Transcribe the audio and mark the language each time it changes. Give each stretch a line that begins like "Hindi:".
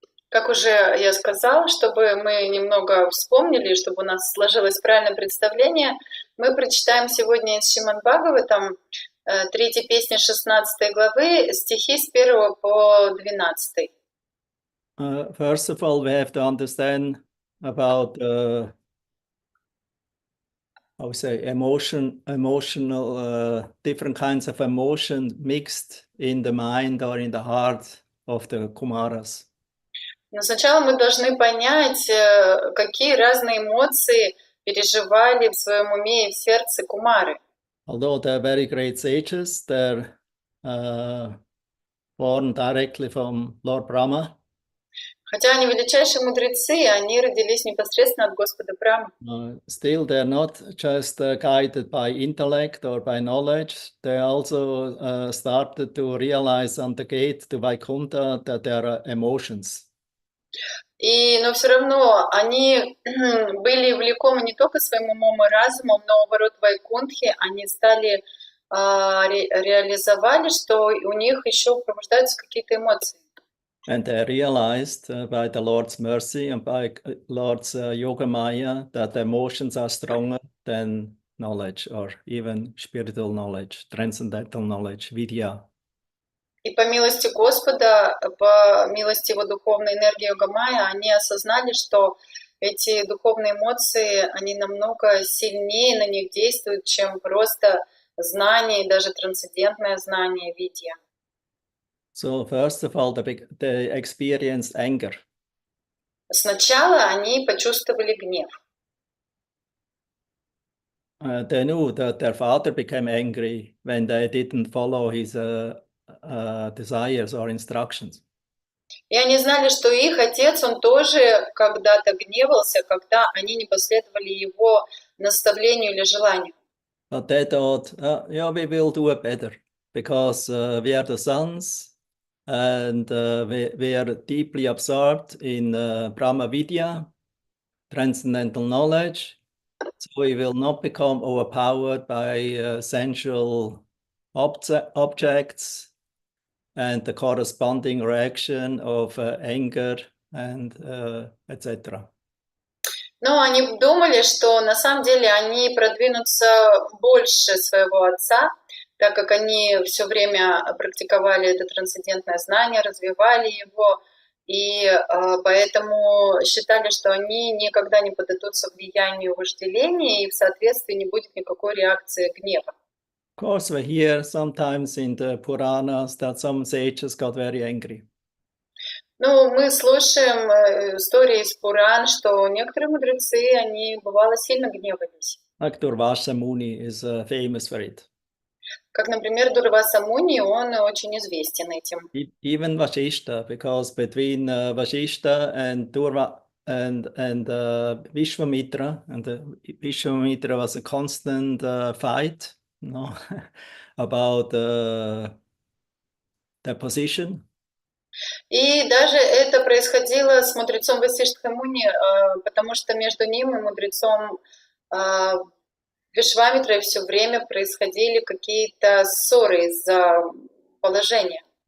Russian: Как уже я сказала, чтобы мы немного вспомнили, чтобы у нас сложилось правильное представление, мы прочитаем сегодня из Шримад Бхагаватам 3 песни 16 главы, стихи с 1 по 12.
English: First of all, we have to understand about emotional, different kinds of emotion mixed in the mind or in the heart of the Kumaras.
Russian: Но сначала мы должны понять, какие разные эмоции переживали в своем уме и в сердце Кумары.
English: Although they're very great sages, they're born directly from Lord Brahma.
Russian: Хотя они величайшие мудрецы, они родились непосредственно от Господа Брахмы.
English: Still, they're not just guided by intellect or by knowledge. They also started to realize on the gate to Vaikuntha that there are emotions.
Russian: Но все равно они были влекомы не только своим умом и разумом, но у ворот Вайкунтхи они стали реализовали, что у них еще пробуждаются какие-то эмоции.
English: And they realized by the Lord's mercy and by Lord's Yoga Maya that the emotions are stronger than knowledge or even spiritual knowledge, transcendental knowledge, vidya.
Russian: И по милости Господа, по милости Его духовной энергии Йога-майя, они осознали, что эти духовные эмоции, они намного сильнее на них действуют, чем просто знание, и даже трансцендентное знание, видья.
English: So first of all, they experienced anger.
Russian: Сначала они почувствовали гнев.
English: They knew that their father became angry when they didn't follow his desires or instructions.
Russian: И они знали, что их отец, он тоже когда-то гневался, когда они не последовали его наставлению или желанию.
English: But they thought, yeah, we will do it better because we are the sons and we are deeply absorbed in Brahma Vidya, transcendental knowledge. So we will not become overpowered by sensual objects and the corresponding reaction of anger and etc.
Russian: Но они думали, что на самом деле они продвинутся больше своего отца, так как они все время практиковали это трансцендентное знание, развивали его, и поэтому считали, что они никогда не поддадутся влиянию вожделения, и в соответствии не будет никакой реакции гнева.
English: Of course, we hear sometimes in the Puranas that some sages got very angry.
Russian: Ну, мы слушаем истории из Пуран, что некоторые мудрецы, они бывало сильно гневались.
English: Like Durvasa Muni is famous for it.
Russian: Как, например, Дурваса Муни, он очень известен этим.
English: Even Vashishta, because between Vashishta and Durva and Vishwamitra, and Vishwamitra was a constant fight, no, about their position.
Russian: И даже это происходило с мудрецом Васиштха Муни, потому что между ним и мудрецом Вишвамитрой все время происходили какие-то ссоры из-за положения.